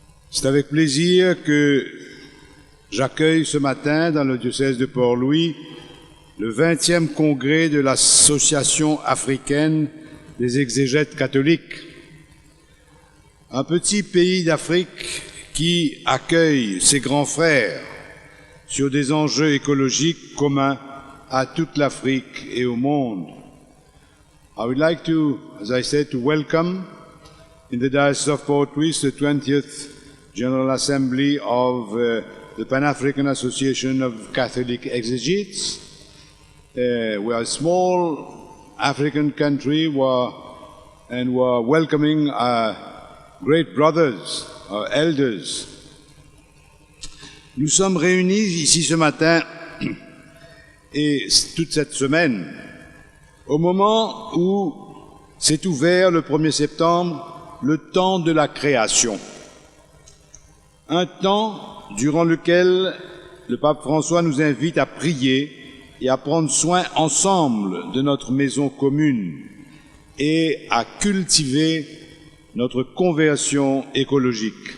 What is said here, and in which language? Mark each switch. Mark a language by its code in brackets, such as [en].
[fr] C'est avec plaisir que j'accueille ce matin dans le diocèse de Port-Louis le 20e congrès de l'Association africaine des exégètes catholiques. Un petit pays d'Afrique qui accueille ses grands frères sur des enjeux écologiques communs à toute l'Afrique et au monde. [en] I would like to, as I said, to welcome in the Diocese of Port-Louis the 20th General Assembly of the Pan-African Association of Catholic Exegetes. We are a small African country and we are welcoming our great brothers, our elders. [fr] Nous sommes réunis ici ce matin et toute cette semaine au moment où s'est ouvert le 1er septembre le temps de la création. Un temps durant lequel le pape François nous invite à prier et à prendre soin ensemble de notre maison commune et à cultiver notre conversion écologique.